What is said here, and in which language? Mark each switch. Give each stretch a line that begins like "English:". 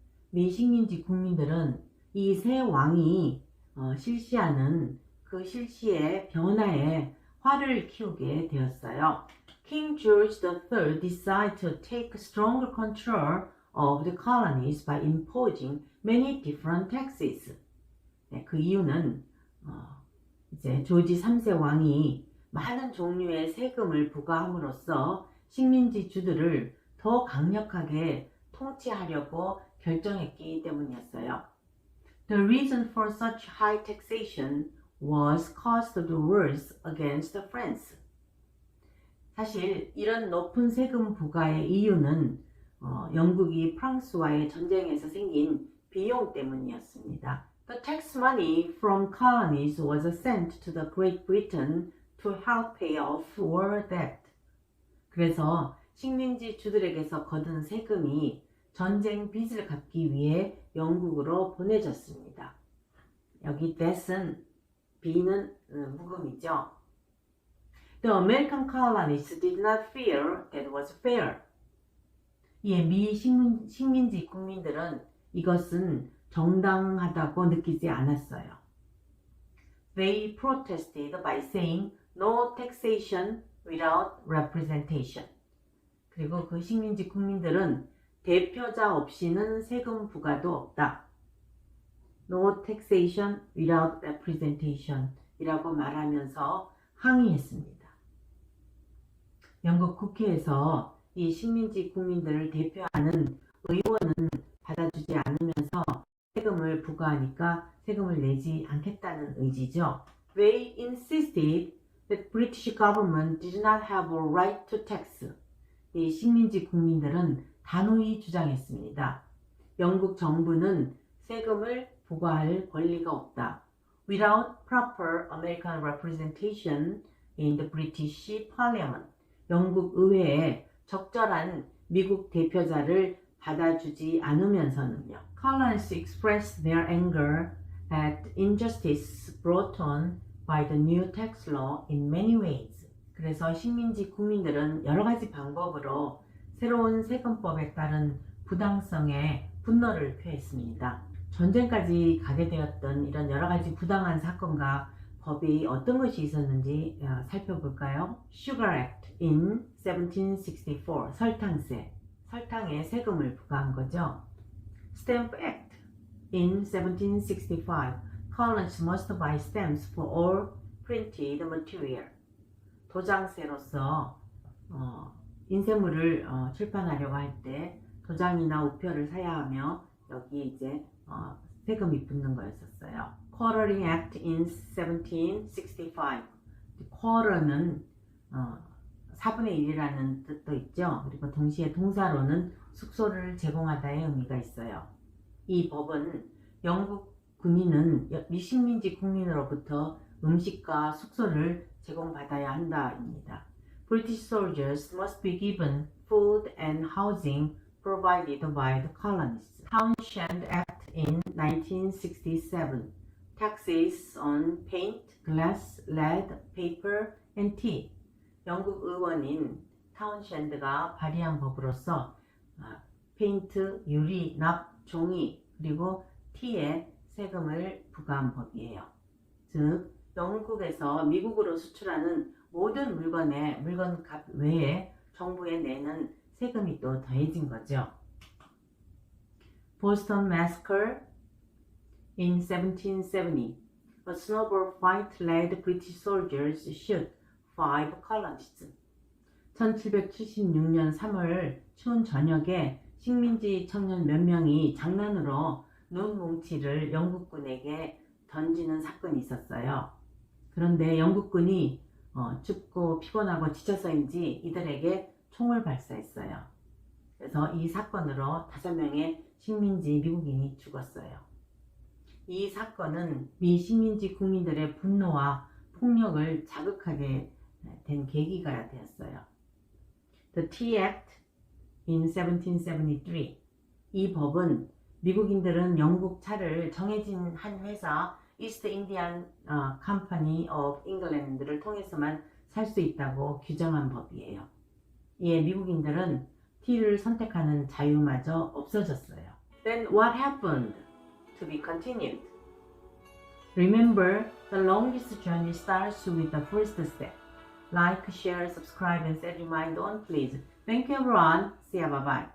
Korean: 미 식민지 국민들은 이 새 왕이 실시하는 그 실시의 변화에 화를 키우게 되었어요.
English: King George III decided to take stronger control of the colonies by imposing many different taxes.
Korean: 네, 그 이유는 이제 조지 3세 왕이 많은 종류의 세금을 부과함으로써 식민지 주들을 더 강력하게 통치하려고 결정했기 때문이었어요.
English: The reason for such high taxation was caused of the wars against France.
Korean: 사실 이런 높은 세금 부과의 이유는 영국이 프랑스와의 전쟁에서 생긴 비용 때문이었습니다.
English: The tax money from colonies was sent to the Great Britain to help pay off war debt.
Korean: 그래서 식민지 주들에게서 거둔 세금이 전쟁 빚을 갚기 위해 영국으로 보내졌습니다. 여기 that은 B는 묵음이죠.
English: The American colonists did not feel that was fair.
Korean: 예, 미 식민지 국민들은 이것은 정당하다고 느끼지 않았어요.
English: They protested by saying no taxation without representation.
Korean: 그리고 그 식민지 국민들은 대표자 없이는 세금 부과도 없다.
English: No taxation without representation
Korean: 이라고 말하면서 항의했습니다. 영국 국회에서 이 식민지 국민들을 대표하는 의원은 받아주지 않으면서 세금을 부과하니까 세금을 내지 않겠다는 의지죠.
English: They insisted that British government did not have a right to tax.
Korean: 이 식민지 국민들은 단호히 주장했습니다. 영국 정부는 세금을 부과할 권리가 없다.
English: Without proper American representation in the British Parliament.
Korean: 영국 의회에 적절한 미국 대표자를 받아주지 않으면서는요.
English: Colonists expressed their anger at injustice brought on by the new tax law in many ways.
Korean: 그래서 식민지 국민들은 여러 가지 방법으로 새로운 세금법에 따른 부당성에 분노를 표했습니다. 전쟁까지 가게 되었던 이런 여러 가지 부당한 사건과 법이 어떤 것이 있었는지 살펴볼까요? Sugar Act in 1764, 설탕세, 설탕에 세금을 부과한 거죠.
English: Stamp Act in 1765, colonists must buy stamps for all printed material.
Korean: 도장세로서 인쇄물을 출판하려고 할 때 도장이나 우표를 사야 하며 여기 이제 세금이 붙는 거였었어요.
English: Quartering Act in 1765.
Korean: Quarter는 4분의 1이라는 뜻도 있죠. 그리고 동시에 동사로는 숙소를 제공하다의 의미가 있어요. 이 법은 영국 군인은 미식민지 국민으로부터 음식과 숙소를 제공받아야 한다입니다.
English: British soldiers must be given food and housing provided by the colonists. Townshend Act in 1967. Taxes on paint, glass, lead, paper, and tea.
Korean: 영국 의원인 타운셴드가 발의한 법으로서 페인트, 유리, 납, 종이, 그리고 티에 세금을 부과한 법이에요. 즉, 영국에서 미국으로 수출하는 모든 물건값 외에 정부에 내는 세금이 또 더해진 거죠.
English: Boston Massacre in 1770. A snowball fight led British soldiers shoot 5 colonists.
Korean: 1776년 3월 추운 저녁에 식민지 청년 몇 명이 장난으로 눈 뭉치를 영국군에게 던지는 사건이 있었어요. 그런데 영국군이 춥고 피곤하고 지쳐서인지 이들에게 총을 발사했어요. 그래서 이 사건으로 5명의 식민지 미국인이 죽었어요. 이 사건은 미 식민지 국민들의 분노와 폭력을 자극하게 된 계기가 되었어요.
English: The Tea Act in 1773.
Korean: 이 법은 미국인들은 영국 차를 정해진 한 회사 East Indian Company of England를 통해서만 살 수 있다고 규정한 법이에요. 이에 미국인들은 티를 선택하는 자유마저 없어졌어요.
English: Then what happened? To be continued. Remember, the longest journey starts with the first step. Like, share, subscribe, and set reminder on please. Thank you everyone. See ya. Bye bye.